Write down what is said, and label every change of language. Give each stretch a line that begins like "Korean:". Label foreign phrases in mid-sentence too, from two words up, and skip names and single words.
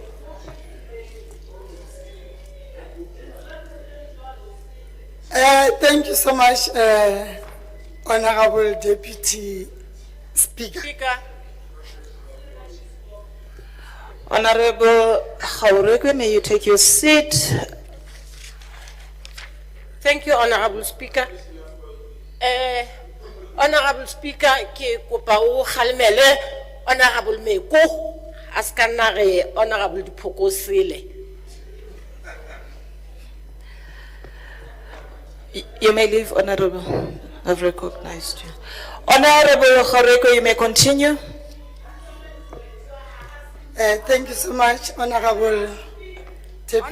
English: Thank you so much, Honorable Deputy Speaker. Honourable Kharekwe, may you take your seat? Thank you, Honorable Speaker. Honorable Speaker,
Southern Sotho: ke kopa o khalmele Honorable Meko askanare Honorable Dipuku sele.
English: You may leave, Honourable. I've recognized you. Honourable Kharekwe, you may continue. Thank you so much, Honorable Deputy